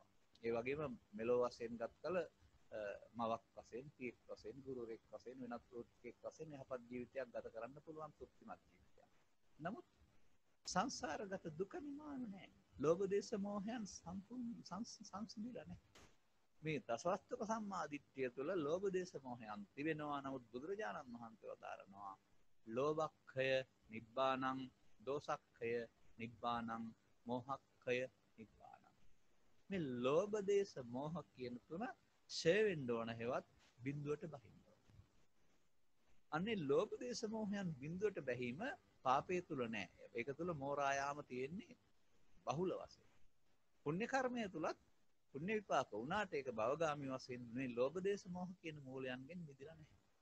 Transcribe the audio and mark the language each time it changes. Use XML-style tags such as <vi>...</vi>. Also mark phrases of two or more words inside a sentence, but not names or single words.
<si>ඒ වගේම මෙලෝ වශයෙන් ගත්තල මවක් වශයෙන්, පියෙක් වශයෙන්, ගුරුවරයෙක් වශයෙන්, වෙනත් ප්‍රවෘත්තියක් වශයෙන් යහපත් ජීවිතයක් ගත කරන්න පුළුවන් තෘප්තිමත් ජීවිතයක්. නමුත් සංසාරගත දුක නිමාන නැහැ. ලෝභ දේශ මොහයන් සම්පූර්ණ සංසිඳිලා නැහැ. මේ දසවස්තුක සම්මාදිට්ඨිය තුළ ලෝභ දේශ මොහයන් තිබෙනවා. නමුත් බුදුරජාණන් වහන්සේ වදාරනවා</si> <pi>ලෝභක්ඛය නිබ්බානං, දෝසක්ඛය නිබ්බානං, මෝහක්ඛය නිබ්බානං.</pi> <si>මේ ලෝභ දේශ මොහ කියන තුන ඡය වෙන්න ඕන හේවත් බිඳුවට බහින්න ඕන. අනේ ලෝභ දේශ මොහයන් බිඳුවට බැහිම පාපයේ තුල නැහැ. ඒක තුල මෝරායාම තියෙන්නේ බහුල වශයෙන්. පුණ්‍ය කර්මය තුලත් පුණ්‍ය විපාක වුණාට ඒක භවගාමී වශයෙන් මේ ලෝභ දේශ මොහ කියන මූලයන්ගෙන් මිදලා නැහැ.</si>